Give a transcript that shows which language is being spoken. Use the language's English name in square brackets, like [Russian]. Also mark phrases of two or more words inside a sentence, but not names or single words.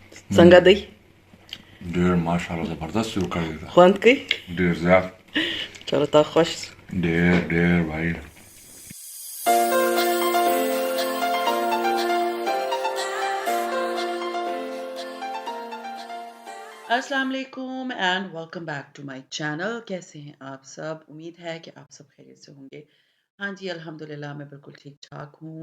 [Pashto] Cenga دی ډېر ماشاءالله زبردست جوړ کړی دی. خوند کوي ډېر زیات. چلو تا خوش ډېر بھائی. [Arabic] السلام علیکم [English] and welcome back to my channel. [Urdu] کیسے ہیں آپ سب? امید ہے کہ آپ سب خیریت سے ہوں گے۔ ہاں جی، الحمدللہ میں بالکل ٹھیک ٹھاک ہوں.